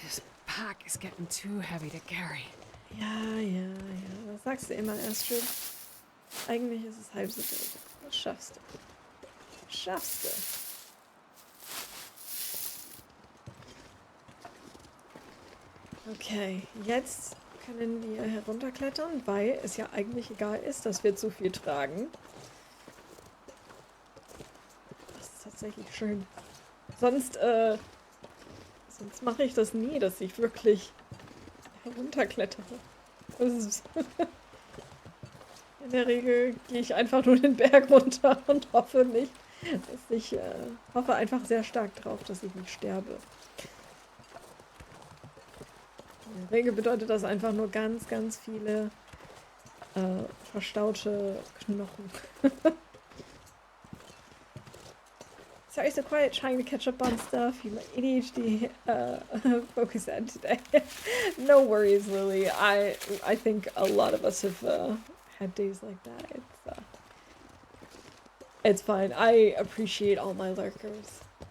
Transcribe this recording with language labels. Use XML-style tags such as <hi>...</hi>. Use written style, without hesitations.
<en>This pack is getting too heavy to carry.</en> <de>Ja. Was sagst du immer, Astrid? Eigentlich ist es halb so wild. Das schaffst du. Schaffst du. Okay, jetzt können wir herunterklettern, weil es ja eigentlich egal ist, dass wir zu viel tragen. Das ist tatsächlich schön. Sonst mache ich das nie, dass ich wirklich herunterklettere. Das ist in der Regel gehe ich einfach nur den Berg runter und hoffe nicht, dass ich hoffe einfach sehr stark drauf, dass ich nicht sterbe. In der Regel bedeutet das einfach nur ganz, ganz viele verstaute Knochen.</de> <en>Sorry, so quiet, trying to catch up on stuff. You let ADHD focus on today. No worries, Lily. I think a lot of us have had days like that. It's fine. I appreciate all my lurkers.</en>